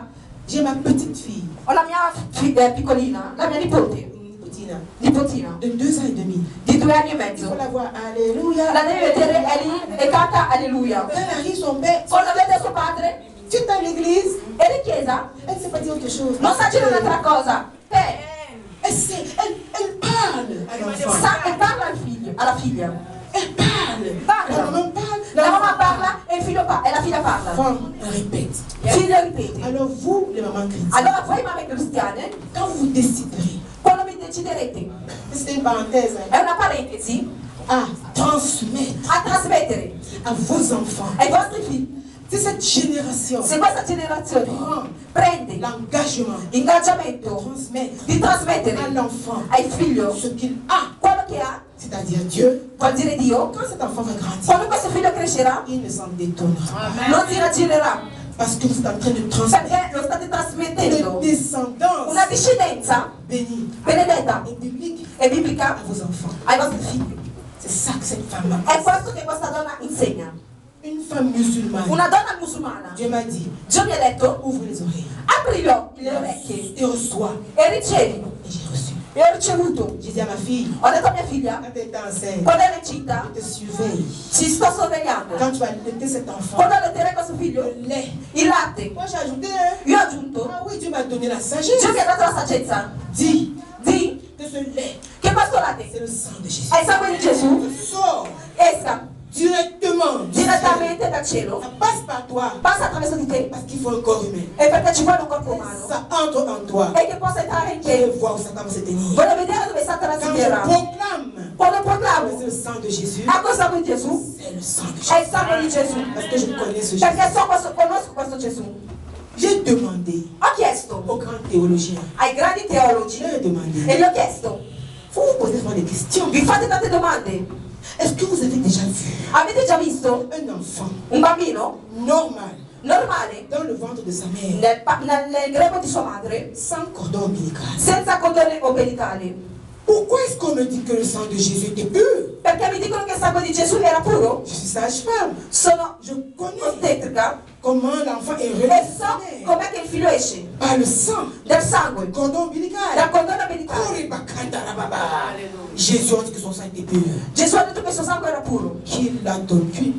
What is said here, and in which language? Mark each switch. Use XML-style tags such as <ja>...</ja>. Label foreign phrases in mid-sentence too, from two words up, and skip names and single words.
<fr>J'ai ma petite fille,</fr> <it>ho la mia piccolina, la mia nipote, nipotina,</it> <fr>de 2 ans et demi.</fr> <it>di 2 anni e</it> <fr>Il</fr> <it>mezzo,</it> <fr>faut la voir. Alléluia.</fr> <it>la devi vedere, è lì e canta alleluia.</it> <fr>Quand elle arrive, son père,</fr> <it>Quando vede suo padre,</it> <fr>tu es à l'église,</fr> <it>è in chiesa,</it> <fr>elle ne sait pas dire autre chose.</fr> <it>non sa dire un'altra cosa, te,</it> <fr>Elle parle à l'enfant.</fr> <it>sa e parla al figlio, alla figlia,</it> <fr>Elle parle. Parle. La maman parle.</fr> <it>la mamma parla e il figlio parla, e la figlia parla,</it> <fr>L'enfant répète.</fr> <it>il figlio ripete.</it> <fr>Alors vous, les mamans chrétiennes,</fr> <it>Allora voi mamme cristiane,</it> <fr>quand vous déciderez,</fr> <it>quando vi deciderete,</it> <fr>c'est une parenthèse, hein,</fr> <it>è una parentesi,</it> <fr>à transmettre</fr> <it>a trasmettere</it> <fr>à vos enfants,</fr> <it>ai vostri figli,</it> <fr>c'est cette génération</fr> <it>se questa generazione prende</it> <fr>l'engagement</fr> <it>l'ingaggiamento</it> <fr>de transmettre</fr> <it>di trasmettere</it> <fr>à l'enfant</fr> <it>al figlio</it> <fr>ce qu'il a</fr> <it>quello che ha</it> <fr>c'est-à-dire Dieu,</fr> <it>vuol dire Dio,</it> <fr>quand cet enfant va grandir,</fr> <it>quando questo figlio crescerà,</it> <fr>il ne s'en détonnera.</fr> <it>non si raggirerà,</it> <fr>Parce que vous êtes en train de transmettre</fr> <it>perché lo state trasmettendo</it> <fr>une descendance</fr> <it>una discendenza</it> <fr>bénie</fr> <it>benedetta</it> <fr>et biblique</fr> <it>e biblica</it> <fr>à vos enfants.</fr> <it>ai vostri figli.</it> <fr>C'est ça que cette femme</fr> <it>È</it> <fr>a.</fr> <it>questo che questa donna insegna.</it> <fr>Une femme musulmane.</fr> <it>Una donna musulmana.</it> <fr>Dieu m'a dit,</fr> <it>Dio mi ha detto,</it> <fr>ouvre les oreilles</fr> <it>apri le orecchie</it> <fr>et reçois.</fr> <it>e ricevi.</it> <fr>Et j'ai reçu.</fr> <it>E ho ricevuto.</it> <fr>J'ai dit à ma fille,</fr> <it>Ho detto a mia figlia,</it> <fr>quand elle était enceinte,</fr> <it>quando ero incinta,</it> <fr>je te surveille.</fr> <it>ci sto sorvegliando.</it> <fr>Quand tu vas allaiter cet enfant,</fr> <it>Quando alletterai questo figlio,</it> <fr>le lait.</fr> <it>il latte.</it> <fr>Moi j'ai ajouté, hein.</fr> <it>Io ho aggiunto,</it> <fr>Ah oui, Dieu m'a donné la sagesse.</fr> <it>Dio mi ha dato la saggezza.</it> <fr>Dis</fr> <it>Di</it> <fr>que ce lait,</fr> <it>che questo latte</it> <fr>c'est le sang de Jésus.</fr> <it>è il sangue di Gesù,</it> <fr>Sors</fr> <it>esca</it> <fr>directement du ciel.</fr> <it>direttamente dal cielo,</it> <fr>Ça passe par toi.</fr> <it>passa attraverso di te</it> <fr>Parce qu'il faut un corps humain.</fr> <it>e perché ci vuole un corpo umano</it> <fr>Ça entre en toi.</fr> <it>e che possa entrare in</it> <fr>Je veux</fr> <it>te.</it> <fr>voir où Satan va se tenir.</fr> <it>Voglio vedere dove Satana si</it> <fr>Quand je</fr> <it>terrà.</it> <fr>proclame</fr> <it>Quando</it> <fr>que</fr> <it>proclamo</it> <fr>c'est le sang de Jésus,</fr> <it>ecco il sangue di Gesù,</it> <fr>c'est le sang de</fr> <it>è</it> <fr>Jésus.</fr> <it>il sangue di Gesù,</it> <fr>Parce que je connais ce Jésus.</fr> <it>perché conosco questo Gesù.</it> <fr>J'ai demandé</fr> <it>Ho chiesto</it> <fr>aux grands théologiens,</fr> <it>ai grandi teologi</it> <fr>je leur ai</fr> <it>e</it> <fr>demandé,</fr> <it>gli ho chiesto,</it> <fr>vous vous posez souvent des questions.</fr> <it>vi fate tante domande?</it> <fr>Est-ce que vous avez déjà vu</fr> <it>Avete già visto</it> <fr>un enfant</fr> <it>un bambino</it> <fr>normal</fr> <it>normale</it> <fr>dans le ventre de sa mère</fr> <it>nel grembo di sua madre</it> <fr>sans cordon ombilical?</fr> <it>senza cordone ombelicale?</it> <fr>Pourquoi est-ce qu'on me dit que le sang de Jésus était pur?</fr> <it>Perché mi dicono che il sangue di Gesù era puro?</it> <fr>Je suis sage-femme.</fr> <it>Sono</it> <fr>Je connais</fr> <it>ostetrica</it> <fr>comment l'enfant est</fr> <it>e so</it> <fr>relationné</fr> <it>com'è che il figlio esce</it> <fr>par le sang,</fr> <it>del sangue,</it> <fr>cordon ombilical.</fr> <it>dal cordone ombelicale.</it> <fr>Jésus a dit que son sang était pur.</fr> <it>Gesù ha detto che il suo sangue era puro.</it> <fr>Qui l'a donné?</fr>